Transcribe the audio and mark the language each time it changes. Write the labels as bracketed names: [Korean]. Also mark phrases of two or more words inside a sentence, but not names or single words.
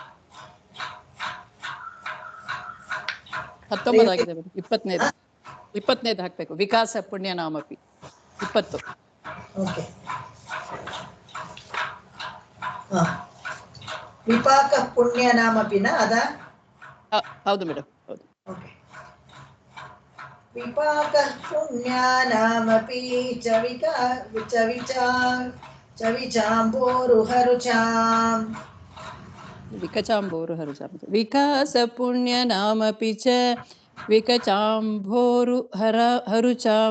[Kannada] 19 ಆಗಿದೆ ಮೇಡಮ್. 20ನೇದು ಹಾಕ್ಬೇಕು. [Sanskrit] ವಿಕಾಸ ಪುಣ್ಯ ನಾಮಪಿ [Kannada] 20. [Sanskrit] ಓಕೆ. ವಿಪಾಕ ಪುಣ್ಯ ನಾಮಪಿನ ಅದ? [Kannada] ಹೌದು ಮೇಡಮ್, ಹೌದು. ಓಕೆ. [Sanskrit] ವಿಪಾಕ ಪುಣ್ಯ ನಾಮಪಿ ಚವಿಚಾಂಬೋರುಹರುಚಾಂ ವಿಕಚಾಂಬೋರುಹರುಚಾಂ. ವಿಕಾಸ ಪುಣ್ಯ ನಾಮಪಿ ಚ ವಿಕಚಾಂಬೋರುಹರುಚಾಂ.